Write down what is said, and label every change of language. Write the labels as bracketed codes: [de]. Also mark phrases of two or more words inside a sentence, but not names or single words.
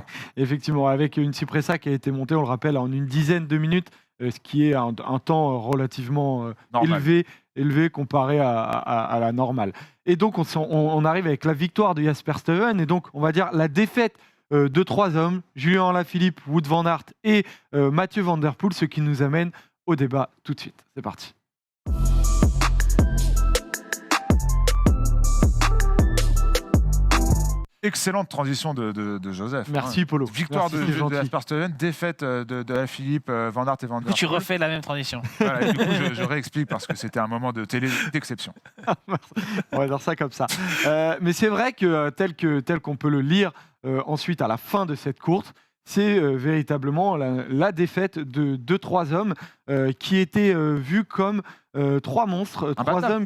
[fr] Effectivement, avec une Cipressa qui a été montée, on le rappelle, en une dizaine de minutes, ce qui est un temps relativement élevé comparé à la normale. Et donc, on arrive avec la victoire de Jasper Stuyven, et donc, on va dire, la défaite de 3 hommes, Julien Alaphilippe, Wout van Aert et Mathieu Van Der Poel, ce qui nous amène au débat tout de suite. C'est parti. Excellente transition de Joseph. Merci Polo. Victoire de Jasper Stuyven, défaite de Alaphilippe, Van Aert et Van Der Poel. Tu refais la même transition. Voilà, et du coup, je réexplique parce que c'était un moment de télé d'exception. On va dire ça comme ça. Mais c'est vrai que tel qu'on peut le lire ensuite à la fin de cette course, c'est véritablement la défaite de 2-3 hommes qui étaient vus comme 3 monstres, 3 hommes presque.